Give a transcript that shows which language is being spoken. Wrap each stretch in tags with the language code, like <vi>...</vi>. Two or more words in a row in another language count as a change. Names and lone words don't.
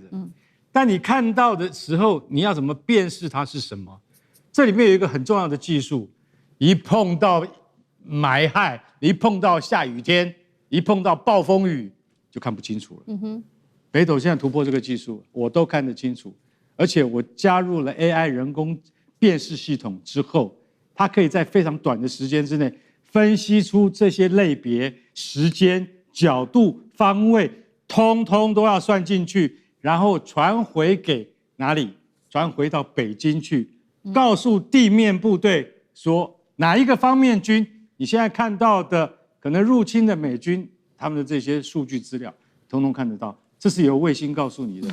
<zh>但你看到的時候，你要怎麼辨識它是什麼？這裡面有一個很重要的技術，一碰到霾害，一碰到下雨天，一碰到暴風雨，就看不清楚了。北斗現在突破這個技術，我都看得清楚，而且我加入了 AI 人工辨識系統之後， 它可以在非常短的時間之內分析出這些類別、時間、角度、方位，通通都要算進去，然後傳回給哪裡？傳回到北京去，告訴地面部隊說哪一個方面軍，你現在看到的可能入侵的美軍，他們的這些數據資料，通通看得到，這是由衛星告訴你的。</zh>